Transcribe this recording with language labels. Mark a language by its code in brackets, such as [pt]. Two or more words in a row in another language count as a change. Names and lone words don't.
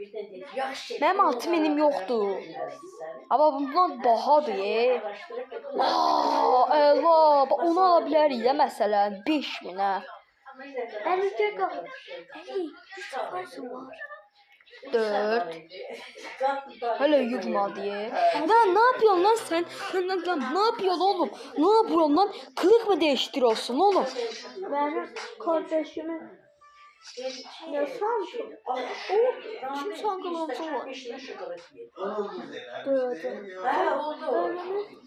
[az] Mənim 6000'im yoxdur. Amma bundan bahadır. Əla, onu ala bilərik də məsələn 5000-ə. Əli gəl qal. Əli, 3 var. 4. Hələ yığmadı. [tr] Lan ne yapıyorsun lan sen? Lan ne yapıyorsun oğlum? Ne yapıyorsun lan? Kılık mı değiştiriyorsun oğlum? Benim kardeşimin yasam o kim sangalansı var. Dövdüm. Ölümün